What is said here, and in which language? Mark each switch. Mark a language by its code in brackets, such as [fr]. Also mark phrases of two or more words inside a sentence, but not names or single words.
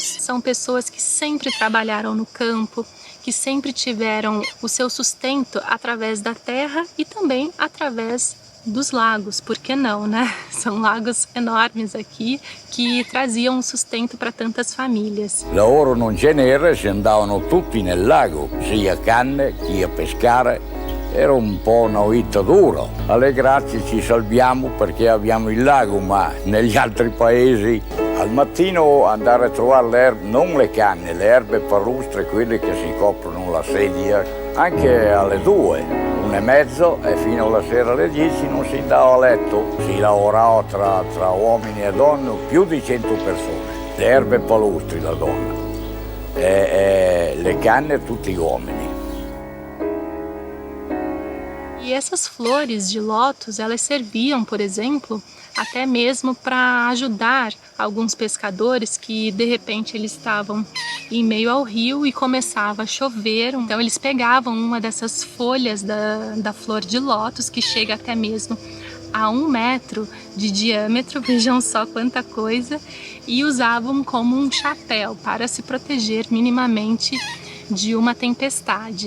[pt] São pessoas que sempre trabalharam no campo, que sempre tiveram o seu sustento através da terra e também através dos lagos, por que não, né? São lagos enormes aqui que traziam sustento para tantas famílias. [it] Lavoro non ce n'era, ci andavano tutti nel lago, sia a canne, chi a pescare. Era un po' una vita dura. Alle grazie ci salviamo perché abbiamo il lago, ma negli altri paesi al mattino andare a trovare l'erba, non le canne, le erbe palustre, quelle che si coprono la sedia, anche alle 2. 1:30 e fino alla sera alle 10 non si andava a letto, si lavorava tra uomini e donne, più di 100 persone, le erbe palustri la donna, e le canne tutti uomini. [pt] E essas flores de lótus, elas serviam, por exemplo, até mesmo para ajudar alguns pescadores que de repente eles estavam em meio ao rio e começava a chover, então eles pegavam uma dessas folhas da flor de lótus, que chega até mesmo a 1 metro de diâmetro, vejam só quanta coisa, e usavam como um chapéu para se proteger minimamente de uma tempestade.